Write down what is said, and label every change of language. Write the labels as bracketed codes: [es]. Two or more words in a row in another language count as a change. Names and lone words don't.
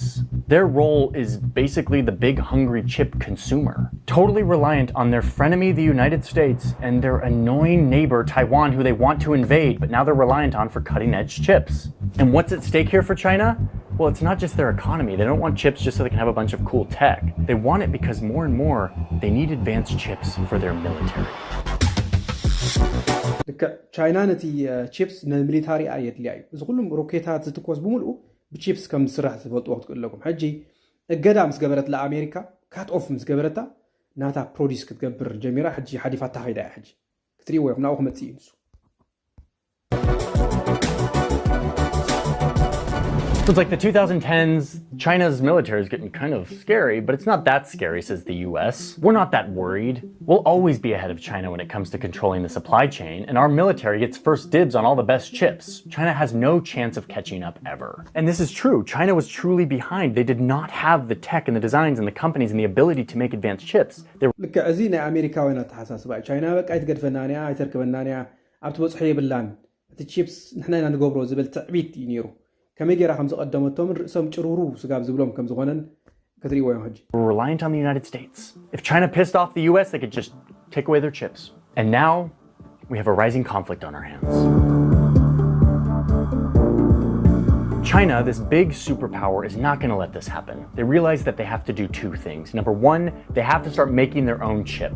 [en] Their role is basically the big hungry chip consumer, totally reliant on their frenemy, the United States, and their annoying neighbor, Taiwan, who they want to invade, but now they're reliant on for cutting-edge chips. And what's at stake here for China? Well, it's not just their economy. They don't want chips just so they can have a bunch of cool tech. They want it because more and more, they need advanced chips for their military. [ti] ቻይና ነቲ ቺፕስ ንሚሊታሪ ኣየድልያ እዩ እዚ ኩሉም ሮኬታት ዝትኮስ ብምልኡ ብቺፕስ ከም ዝስራሕ ዝፈልጥዎ ክትቅለኩም ሕጂ እገዳ ምስ ገበረት ለኣሜሪካ [en] cut off [ti] ምስ ገበረታ ናታ ፕሮዲስ ክትገብር ጀሚራ ሕጂ ሓዲፋታ ኸይዳ እያ ሕጂ ክትሪእዎ ኢኹም ናብኡ ክመፅእ እዩ ንሱ [en] So it's like the 2010s, China's military is getting kind of scary, but it's not that scary, says the US. We're not that worried. We'll always be ahead of China when it comes to controlling the supply chain, and our military gets first dibs on all the best chips. China has no chance of catching up ever. And this is true. China was truly behind. They did not have the tech and the designs and the companies and the ability to make advanced chips. Look, [ti] እዚ ናይ ኣሜሪካውያን ኣተሓሳስባ ቻይና በቃ ይትገድፈናንያ ኣይተርክበናንያ ኣብቲ በፅሑ የብላን እቲ ቺፕስ ንሕና ኢና ንገብሮ ዝብል ትዕቢት እዩ ነይሩ ከመይ ጌራ ከም ዝቀደመቶም ርእሶም ጭሩሩ ስጋብ ዝብሎም ከም ዝኾነን ክትሪእዎ እዮም ሕጂ [en] We're reliant on the United States. If China pissed off the US, they could just take away their chips. And now we have a rising conflict on our hands. China, this big superpower, is not going to let this happen. They realize that they have to do two things. Number one, they have to start making their own chips.